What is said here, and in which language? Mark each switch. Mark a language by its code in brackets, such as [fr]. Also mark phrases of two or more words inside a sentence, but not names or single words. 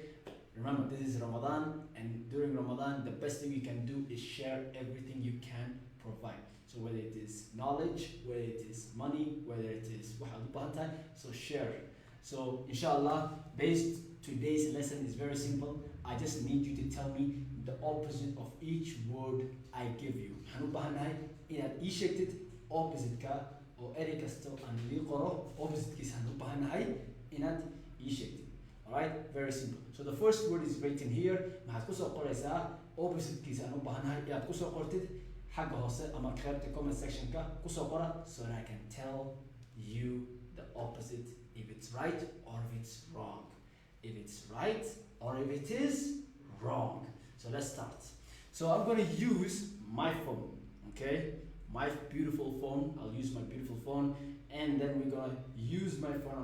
[en] Remember, this is Ramadan, and during Ramadan, the best thing you can do is share everything you can provide. So whether it is knowledge, whether it is money, whether it is so share. So inshallah, today's lesson is very simple. I just need you to tell me the opposite of each word I give you. [so] Inaad ii sheegtid opposite-ka oo erey kasta aan idin qoro opposite-kiisa aan u baahanahay inaad ii sheegtid. [en] Alright? Very simple. So the first word is written here. [so] Maxaad ku soo qoraysaa opposite-kiisa aan u baahanahay inaad ku soo qortid xagga hoose ama qaybta [en] comment section- [so] ka ku soo qora [en] so that I can tell you the opposite if it's right or if it's wrong. If it's right or if it is wrong. So let's start. So I'm going to use my phone. Okay? My beautiful phone. I'll use my beautiful phone, and then we're gonna use my phone.